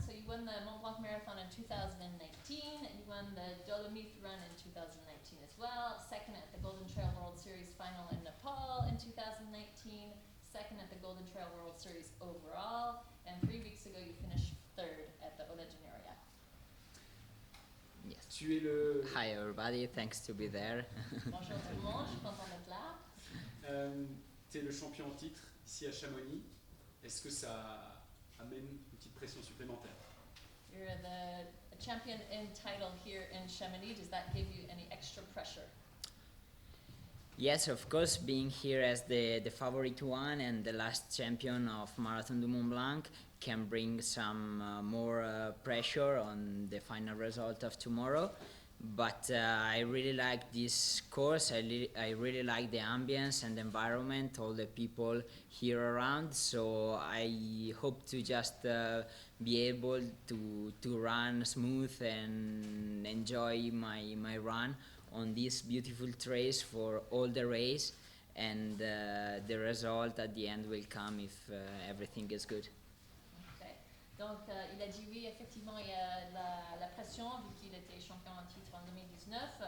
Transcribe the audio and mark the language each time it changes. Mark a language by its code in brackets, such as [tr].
[en] So you won the Mont Blanc Marathon in 2019, you won the Dolomites Run in 2019 as well, second at the Golden Trail World Series final in Nepal in 2019, second at the Golden Trail World Series overall, and 3 weeks ago you finished third at the Ola de Nuria. Yes. [fr] Tu es le... [en] Hi everybody, thanks to be there. [fr] Bonjour tout le monde, je suis content d'être là. Tu es le champion en titre ici à Chamonix. Est-ce que ça amène une petite pression supplémentaire? [en] You're the champion in title here in Chamonix. Does that give you any extra pressure? Yes, of course, being here as the favorite one and the last champion of Marathon du Mont Blanc can bring some more pressure on the final result of tomorrow. But I really like this course. I really like the ambience and the environment, all the people here around. So I hope to just be able to run smooth and enjoy my run on this beautiful trace for all the race. And the result at the end will come if everything is good. [fr] Donc, il a dit oui, effectivement, il y a la pression, vu qu'il était champion en titre en 2019.